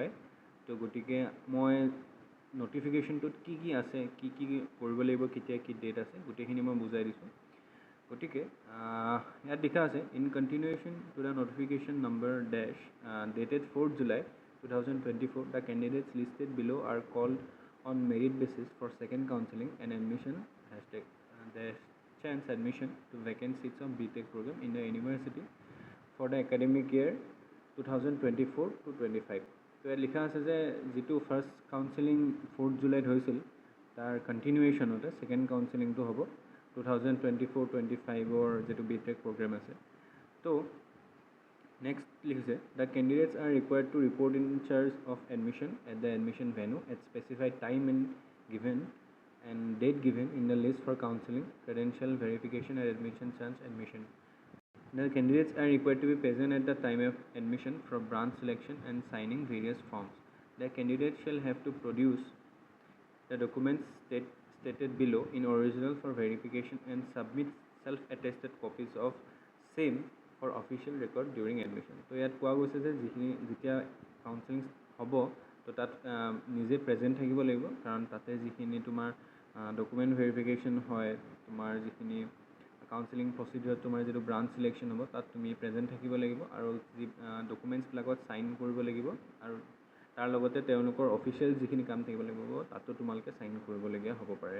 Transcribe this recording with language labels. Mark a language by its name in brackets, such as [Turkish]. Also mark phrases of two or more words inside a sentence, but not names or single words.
[Assamese] তো গতিকে মই ন'টিফিকেশ্যনটোত কি কি আছে, কি কি কৰিব লাগিব, কেতিয়া কি ডেট আছে, গোটেইখিনি মই বুজাই দিছোঁ। গতিকে ইয়াত লিখা আছে [English] in continuation to the notification number dash dated 4 July 2024, the candidates listed below are called on merit basis for second counseling and admission chance admission to vacant seats of BTech program in the university for the academic year 2024 to 25. [Assamese] তো ইয়াত লিখা আছে যে যিটো [English] first counseling [Assamese] 4 জুলাইত হৈছিল তাৰ কণ্টিনিউৱেশ্যনতে [English] second counseling [Assamese] হ'ব 2024-25ৰ যিটো BTech প্ৰগ্ৰেম আছে। তো নেক্সট লিখিছে [English] the candidates are required to report in charge of admission at the admission venue at specified time and given and date given in the list for counseling, credential verification and admission chance admission. The candidates are required to be present at the time of admission for branch selection and signing various forms. The candidate shall have to produce the documents stated below in original for verification and submit self-attested copies of same for official record during admission. [Assamese] তো ইয়াত কোৱা গৈছে যে যিখিনি যেতিয়া কাউন্সেলিং হ'ব তো তাত নিজে প্ৰেজেণ্ট থাকিব লাগিব, কাৰণ তাতে যিখিনি তোমাৰ [English] document verification [Assamese] হয়, তোমাৰ যিখিনি [English] counseling procedure [Assamese] তোমাৰ যিটো [English] branch selection [Assamese] হ'ব তাত তুমি প্ৰেজেণ্ট থাকিব লাগিব, আৰু যি ডকুমেণ্টছবিলাকত চাইন কৰিব লাগিব, আৰু তাৰ লগতে তেওঁলোকৰ অফিচিয়েল যিখিনি কাম থাকিব লাগিব তাতো তোমালোকে চাইন কৰিবলগীয়া হ'ব পাৰে।